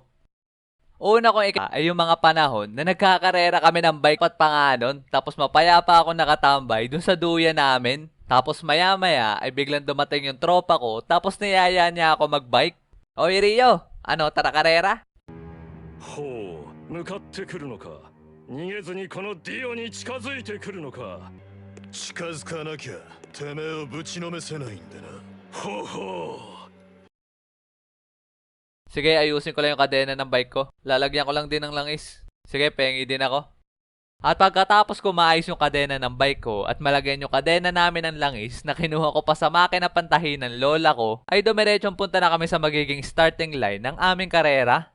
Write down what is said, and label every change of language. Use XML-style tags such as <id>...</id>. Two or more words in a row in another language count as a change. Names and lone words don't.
<tl>Una kong ay yung mga panahon na nagkakarera kami ng bike at panganon, tapos mapayapa ako nakatambay dun sa duyan namin. Tapos maya-maya ay biglang dumating yung tropa ko, tapos niyaya niya ako magbike. Oy Rio, ano, tara karera?</tl> <ja>ほう、向かってくるのか。逃げずにこのディオに近づいてくるのか。近づかなきゃてめえをぶちのめせないんでな。ほうほう。</ja> <tl>Sige, ayusin ko lang yung kadena ng bike ko. Lalagyan ko lang din ng langis. Sige, pengi din ako. At pagkatapos ko maayos yung kadena ng bike ko at malagyan yung kadena namin ng langis na kinuha ko pa sa makina pantahin ng lola ko, ay dumiretsong punta na kami sa magiging</tl> <en>starting line</en> <tl>ng aming karera.</tl>